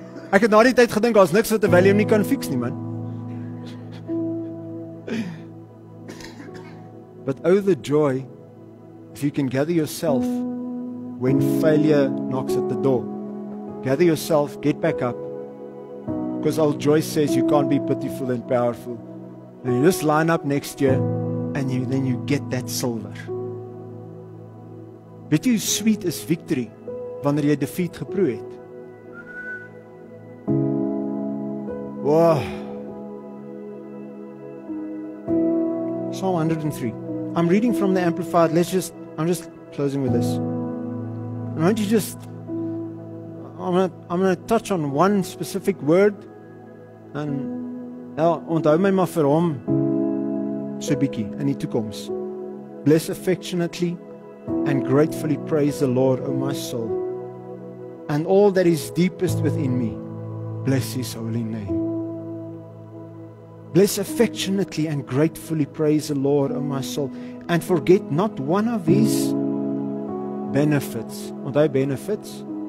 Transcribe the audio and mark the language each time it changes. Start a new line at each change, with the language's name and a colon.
Afrikaans: Ek het na die tyd gedink, daar's niks wat 'n Valium nie kan fix nie, man.
English: But oh the joy if you can gather yourself when failure knocks at the door. Gather yourself, get back up. Because old Joyce says you can't be pitiful and powerful. And you just line up next year and then you get that silver.
Afrikaans: Weet jy hoe sweet is victory wanneer jy defeat geproe het?
English: Wow. Psalm 103. I'm reading from the Amplified. I'm just closing with this. And won't you I'm going to touch on one specific word.
Afrikaans: En ja, onthou my maar vir hom so bietjie in die toekoms.
English: Bless affectionately and gratefully praise the Lord, O my soul, and all that is deepest within me. Bless His holy name. Bless affectionately and gratefully praise the Lord, O my soul, and forget not one of His benefits.
Afrikaans: Onthou
English: benefits.